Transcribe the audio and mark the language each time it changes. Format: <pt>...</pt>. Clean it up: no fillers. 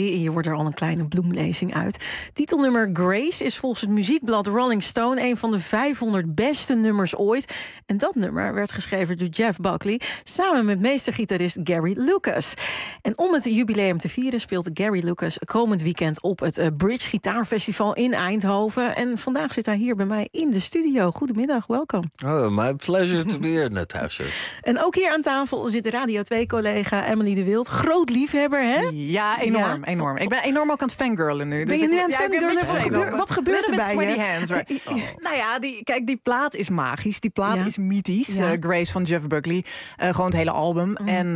<nl>Hier wordt er al een kleine bloemlezing uit. Titelnummer Grace is volgens het muziekblad Rolling Stone een van de 500 beste nummers ooit. En dat nummer werd geschreven door Jeff Buckley samen met meestergitarist Gary Lucas. En om het jubileum te vieren speelt Gary Lucas komend weekend op het Bridge Guitar Festival in Eindhoven. En vandaag zit hij hier bij mij in de studio. Goedemiddag, welkom.</nl> <en>Oh, my pleasure to be here, Natasha.</en> <nl>En ook hier aan tafel zit Radio Radio 2-collega Emily de Wild. Groot liefhebber, hè? Ja, enorm. Ja. Enorm. Ik ben enorm ook aan het fangirlen nu. Ben je nu aan het fangirlen? Wat gebeurt er bij je?</nl> <en>Met Sweaty Hands. Right?</en> <nl>Kijk, die plaat is magisch. Die plaat is mythisch. Ja. Grace van Jeff Buckley. Gewoon het hele album. Mm.</nl>